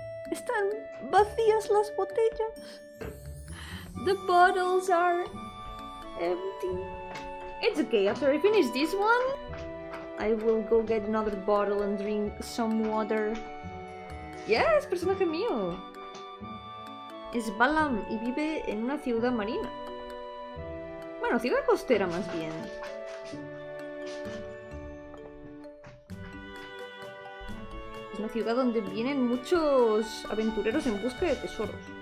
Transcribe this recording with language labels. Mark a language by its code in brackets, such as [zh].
[es] Están vacías las botellas. [en] The bottles are empty. It's okay, after I finish this one, I will go get another bottle and drink some water. Yes, [es] personaje mío. Es Balam y vive en una ciudad marina. Bueno, ciudad costera más bien. Es una ciudad donde vienen muchos aventureros en busca de tesoros.